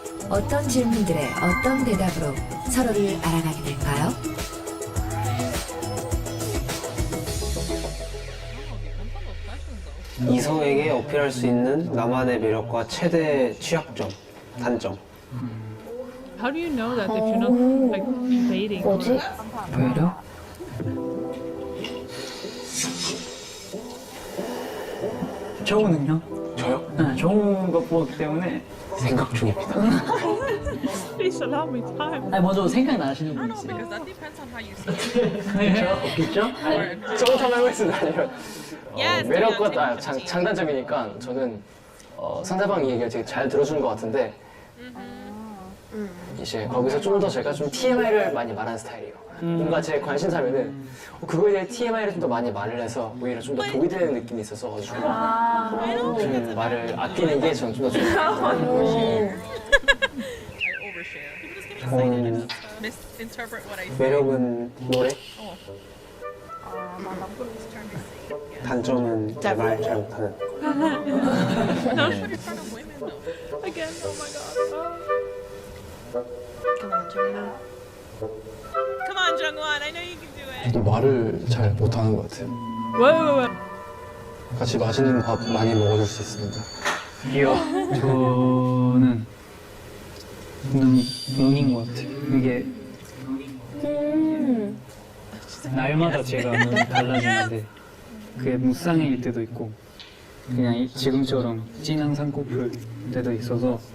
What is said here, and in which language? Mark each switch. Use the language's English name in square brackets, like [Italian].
[Korean] 어떤 질문들에 어떤 대답으로 서로를 알아가게 될까요? 이성에게 어필할 수 있는 나만의 매력과 최대 취약점, 단점. [English] How do you know that if you're not like dating? [Korean] 뭐지? 매력? 저우는요? 저요? 네, 좋은 거 보기 때문에 생각 중입니다. [English] Please allow me time. [Korean] 아니 먼저 생각나시는 분 있어요? [English] Because that depends on how you see it. [Korean] 없겠죠? 저부터 한번 해보겠습니다. 아니면 [English] Yes, [Korean] 매력과 [English] yeah, [Korean] 장단점이니까 저는 상대방이 얘기를 되게 잘 들어주는 것 같은데 이제 거기서 좀 더 제가 좀 TMI를 많이 말하는 스타일이에요. 뭔가 제 관심사면은 그거에 대해 TMI를 좀 더 많이 말을 해서 오히려 좀 더 도움이 되는 느낌이 있어서 좀 말을 아끼는 게 저는 좀 더 좋아요. [English] I overshare. People just get excited and misinterpret what I say. [Korean] 매력은 노래, 단점은 말 잘 못하는. [English] No, in front of women though. Again, oh my god. Oh. Come on, Jungwoo. Come on, Jungwon, I know you can do it. [Korean] 저도 말을 잘 못하는 것 같아요. [English] Wait. [Korean] 같이 맛있는 밥 많이 먹어줄 수 있습니다. 이요. 저는 눈인 것 같아요. 이게 날마다 제가 눈이 달라지는데 그게 무쌍일 때도 있고 그냥 지금처럼 진한 쌍꺼풀 때도 있어서